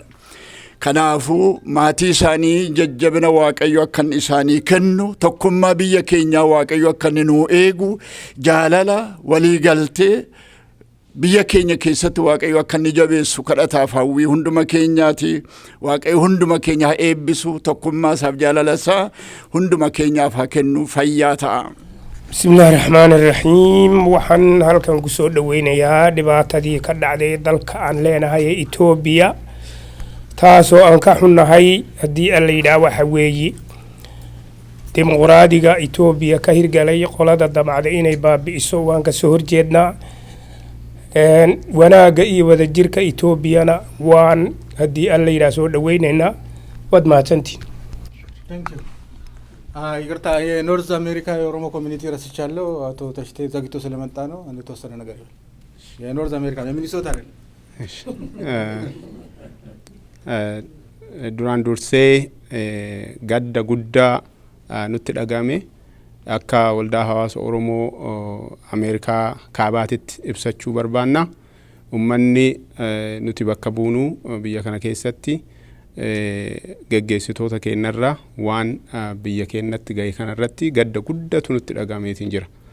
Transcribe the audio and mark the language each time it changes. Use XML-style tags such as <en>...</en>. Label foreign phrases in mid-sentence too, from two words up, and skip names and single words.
<om>Kanaafuu maatii isaanii jajjabina Waaqayyo akka inni isaanii kennu, tokkummaa biyya keenyaa Waaqayyo akka inni nuu eegu, jaalala walii galtee biyya keenya keessatti Waaqayyo akka inni jabeessu kadhataaf hawwii hunduma keenyaati. Waaqayyo hunduma keenya eebbisu, tokkummaa isaaf jaalala isaa hunduma keenyaaf haa kennu. Fayyaa ta'a.</om> <ar>بسم الله الرحمن الرحيم.</ar> <so>Waxaan halkan ku soo dhaweynayaa dhibaatadii ka dhacday dalka aan leenahay ee Itoobiya, taasoo aan ka xunnahay haddii alla yidhaah waxa weeye dimuqraadiga Itoobiya ka hirgalay qolada damacda inay baabi'iso waan ka soo horjeednaa. wanaaga iyo wadajirka Etoobiyana waan haddii alla yidhaah soo dhaweynaynaa. waad mahadsantiin.</so> <am>ይቅርታ የኖርዝ አሜሪካ የኦሮሞ ኮሚኒቲ ረስቻለሁ። አቶ ተሽቴ ዘግቶ ስለመጣ ነው። አንድ ተወሰነ ነገር ይላል። የኖርዝ አሜሪካ የሚኒሶታ አይደል?</am> <om>እሺ duraan dursee gadda guddaa nuti dhagame akka waldaa hawaasa Oromoo Ameerikaa kaabaatitti ibsachuu barbaanna. Uummanni nuti bakka buunu biyya kana keessatti geggeessitoota keenyarraa waan biyya keenyatti ga'e kanarratti gadda guddatu nutti dhagameetiin jira.</om>